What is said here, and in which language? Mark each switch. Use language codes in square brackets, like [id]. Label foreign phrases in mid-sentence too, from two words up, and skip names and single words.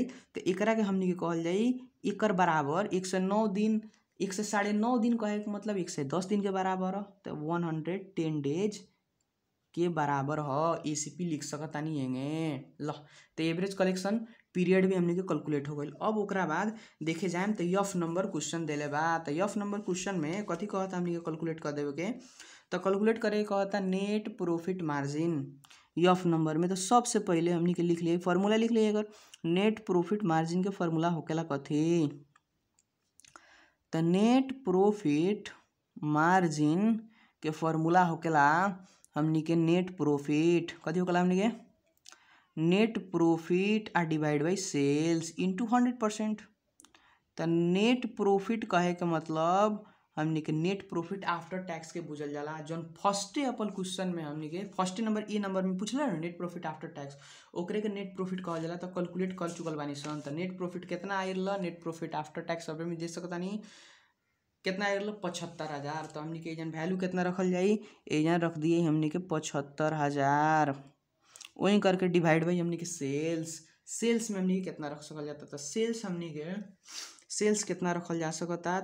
[bho] तो एकरा के हमनी के कहल जाई एकर बराबर 109 दिन 109.5 दिन कहे के मतलब 110 दिन के बराबर ह। तो 110 डेज के बराबर ह। एसीपी लिख सकतानी एंगे। ल तो [en] average collection period [bho] भी हमनी के कैलकुलेट हो गइल। अब ओकरा बाद देखे जाएम तो [en] F number question [bho] देले बा। तो [en] F number question [bho] में कथी कहता हमनी के कैलकुलेट कर देवे के? तो कैलकुलेट करे के कहता [en] net profit margin. F number [bho] में तो सबसे पहले हमनी के लिख लिए फार्मूला लिख लिए अगर [en] net profit margin [bho] के फार्मूला होकेला कथी? तो [en] net profit margin [bho] के फार्मूला होकेला हमनी के [en] net profit [bho] कथी होकेला हमनी के [en] net profit [bho] आ [en] divide by sales into [bho] 100%। तो [en] net profit [bho] कहे के मतलब हमनी के [en] net profit after tax [bho] के बुझल जाला। जौन फर्स्टे अपन क्वेश्चन में हमनी के [en] first number A number [bho] में पूछला ना [en] net profit after tax, [bho] ओकरे के [en] net profit [bho] कहल जाला। तो कैलकुलेट कर चुकल बानी सन। तो [en] net profit [bho] कितना आइल? [en] net profit after tax [bho] सब में दे सकतानी कितना आइल? 75,000। तो हमनी के एजन वैल्यू कितना रखल जाई? एजन रख दिए हमनी के 75,000। वहीं करके [en] divide by [bho] हमनी के सेल्स में हमनी के कितना रख सकल जाता? तो सेल्स हमनी के सेल्स कितना रखल जा सकता?